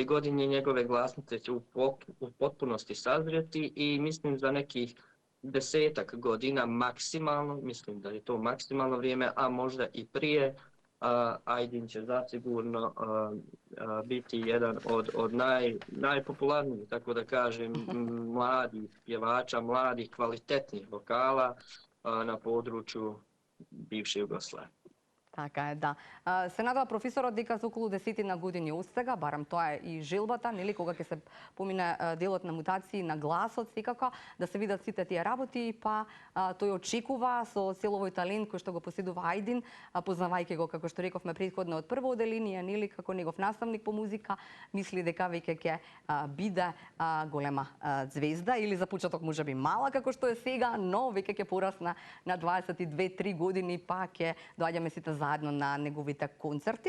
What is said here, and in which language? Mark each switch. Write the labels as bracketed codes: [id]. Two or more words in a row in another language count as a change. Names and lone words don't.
[bs] godine njegove glasnice će u potpunosti sazrijeti i mislim za nekih 10 godina maksimalno, mislim da je to maksimalno vrijeme, a možda i prije, Ajdin će zasigurno biti jedan od najpopularnijih, tako da kažem, mladih pjevača, mladih kvalitetnih vokala na području bivše Jugoslavije. [mk] Така е, да. Се надава професорот дека за околу 10 години остега, барам тоа е и желбата, нели, кога ќе се помине делот на мутации на гласот, секако да се видат сите тие работи, па тој очекува со целовој талент кој што го поседува Ајдин, познавајќи го, како што рековме претходно, од прво оделение, нели, како негов наставник по музика, мисли дека веќе ќе биде голема звезда или за почеток можеби мала како што е сега, но веќе ќе порасна на 22-3 години, па ќе доаѓаме сите заедно на неговите концерти.